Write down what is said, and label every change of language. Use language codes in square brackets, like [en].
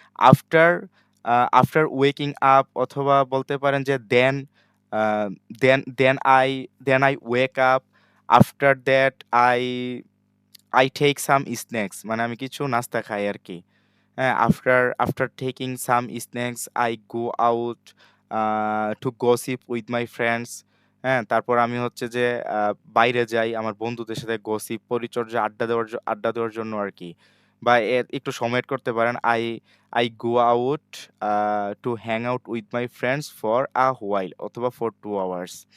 [en] After after waking up, [bn] অথবা বলতে পারেন যে [en] uh, then I wake up. After that, I take some snacks, [bn] মানে আমি কিছু নাস্তা খাই আর কি। [en] হ্যাঁ, after taking some snacks, I go out to gossip with my friends. [bn] হ্যাঁ, তারপর আমি হচ্ছে যে বাইরে যাই আমার বন্ধুদের সাথে গসিপ, পরিচর্যা, আড্ডা দেওয়ার জন্য আরকি। বা একটু সময় এড করতে পারেন। [en] I go out to hang out with my friends for a while, অথবা for 2 hours।